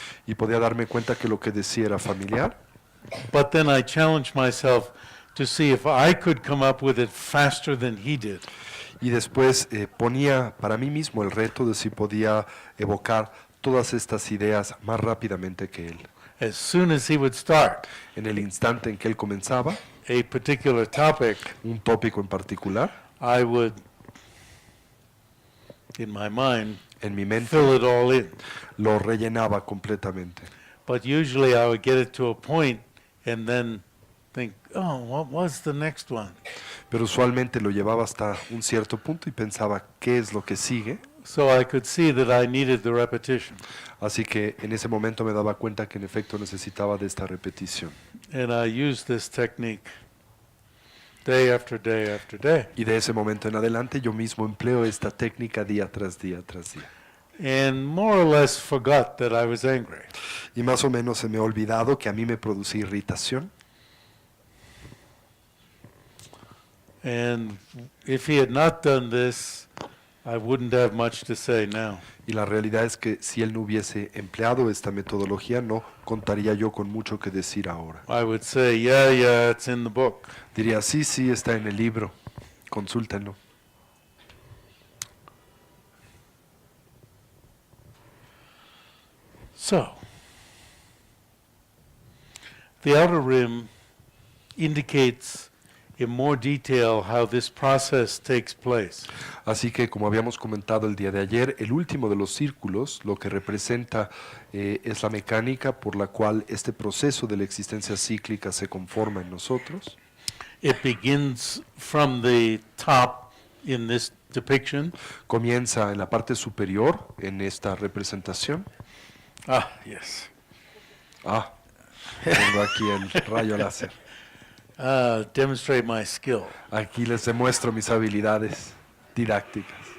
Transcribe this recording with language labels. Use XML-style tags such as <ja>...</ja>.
<es>Y podía darme cuenta que lo que decía era familiar.</es> <en>But then I challenged myself to see if I could come up with it faster than he did.</en> <es>Y después ponía para mí mismo el reto de si podía evocar todas estas ideas más rápidamente que él.</es> <en>As soon as he would start</en> <es>En el instante en que él comenzaba</es> <en>a particular topic,</en> <es>un tópico en particular,</es> <en>I would, in my mind,</en> <es>en mi mente</es> <en>fill it all in.</en> <es>lo rellenaba completamente.</es> <en>But usually I would get it to a point and then think, oh, what was the next one?</en> <es>Pero usualmente lo llevaba hasta un cierto punto y pensaba, ¿qué es lo que sigue?</es> <en>So I could see that I needed the repetition.</en> <es>Así que en ese momento me daba cuenta que en efecto necesitaba de esta repetición.</es> <en>And I used this technique day after day after day.</en> <es>Y de ese momento en adelante yo mismo empleo esta técnica día tras día tras día.</es> <en>And more or less forgot that I was angry.</en> <es>Y más o menos se me ha olvidado que a mí me producía irritación.</es> <en>And if he had not done this, I wouldn't have much to say now.</en> <es>Y la realidad es que si él no hubiese empleado esta metodología, no contaría yo con mucho que decir ahora.</es> <en>I would say, yeah, it's in the book.</en> <es>Diría, sí, sí, está en el libro, consúltenlo.</es> <en>So, the outer rim indicates in more detail how this process takes place.</en> <es>Así que, como habíamos comentado el día de ayer, el último de los círculos lo que representa es la mecánica por la cual este proceso de la existencia cíclica se conforma en nosotros.</es> <en>It begins from the top in this depiction.</en> <es>Comienza en la parte superior en esta representación.</es> <en>Ah, yes.</en> <es>Tengo aquí el rayo láser.</es> <en>Demonstrate my skill.</en> <es>Aquí les demuestro mis habilidades didácticas.</es>